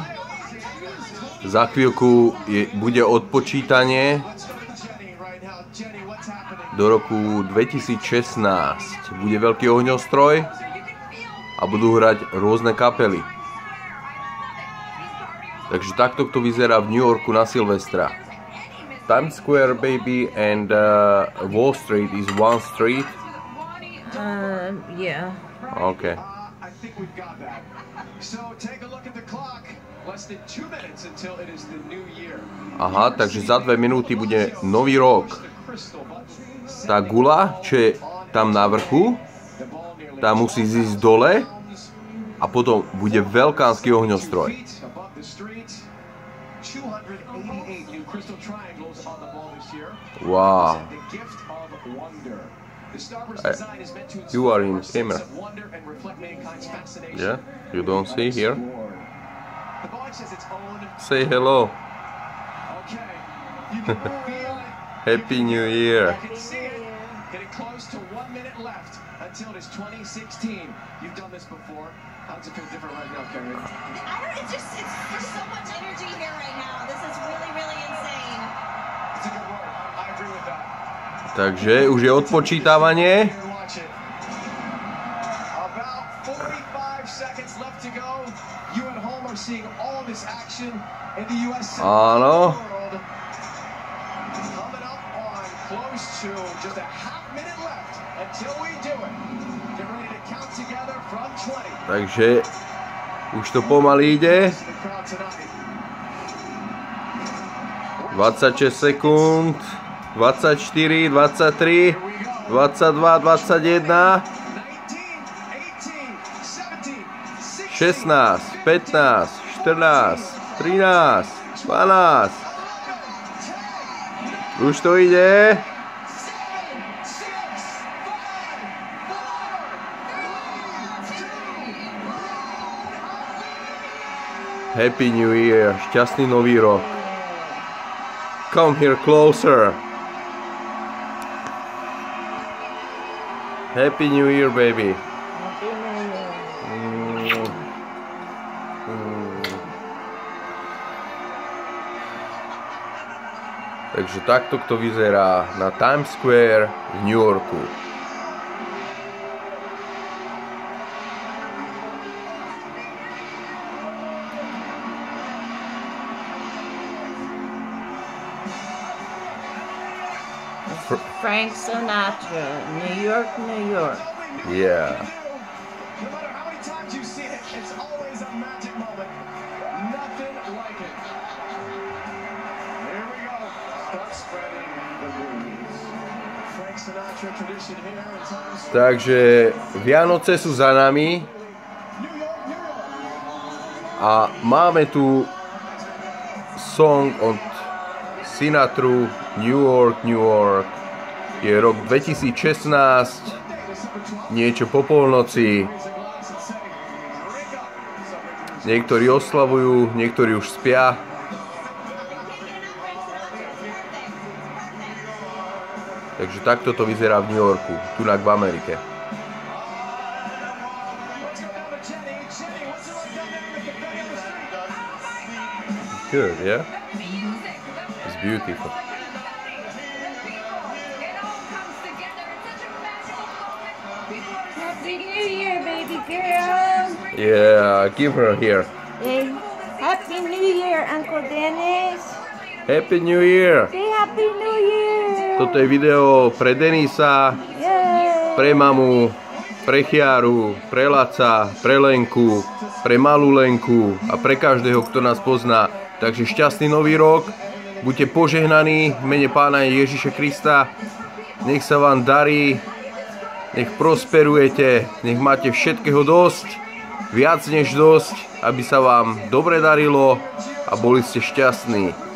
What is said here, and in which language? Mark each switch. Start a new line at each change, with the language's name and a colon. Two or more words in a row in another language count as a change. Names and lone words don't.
Slovak: Za chvíľku bude odpočítanie do roku 2016. Bude veľký ohňostroj a budú hrať rôzne kapely. Takže takto to vyzerá v New Yorku na Silvestra.
English: Times Square, baby, and Wall Street is one street? Yeah. Okay.
Slovak: Aha, takže za 2 minúty bude nový rok. Tá gula, čo je tam na vrchu, tá musí zísť dole a potom bude veľkánsky ohňostroj.
English: Wow. You are in camera. Yeah, you don't see here. Say hello. Happy New Year. Getting close to 1 minute left until it is 2016. You've done this before. How does it feel different right now, Kerry? There's so much energy here right now. This is really, really insane. It's a good word. I agree with that.
Slovak: Takže už je odpočítavanie.
English: About 45 seconds left to go. You at home are seeing all of this action in the US.
Slovak: Áno.
English: Coming up on close to just a half minute left until we do it. Get ready to count together from 20.
Slovak: Takže už to pomaly ide. 26 sekúnd.
English: 24, 23, 22, 21, 16, 15, 14, 13, 12.
Slovak: Už to ide.
English: Happy New Year,
Slovak: šťastný nový rok.
English: Come here closer. Happy New Year, baby. Happy New Year.
Slovak: Takže takto to vyzerá na Times Square v New Yorku.
English: Frank Sinatra, New York, New York. Yeah. No matter how many times you've seen it, it's always a magic moment. Nothing like it. Here we go. Start spreading the news. Frank Sinatra tradition here in Times Square.
Slovak: Takže Vianoce sú za nami a máme tu song od Sinatru New York, New York. Je rok 2016, niečo po polnoci. Niektorí oslavujú, niektorí už spia. Takže takto to vyzerá v New Yorku, tunak v Amerike.
English: Good, yeah? It's beautiful. Happy New Year, baby girl. Yeah, give her here. Hey, Happy New Year, Uncle Dennis. Happy New Year! Say Happy New Year.
Slovak: Toto je video pre Denisa,
English: Yay.
Slovak: pre mamu, pre Chiaru, pre Laca, pre Lenku, pre malú Lenku a pre každého, kto nás pozná. Takže šťastný nový rok, buďte požehnaní v mene Pána Ježiša Krista, nech sa vám darí, nech prosperujete, nech máte všetkého dosť, viac než dosť, aby sa vám dobre darilo a boli ste šťastní.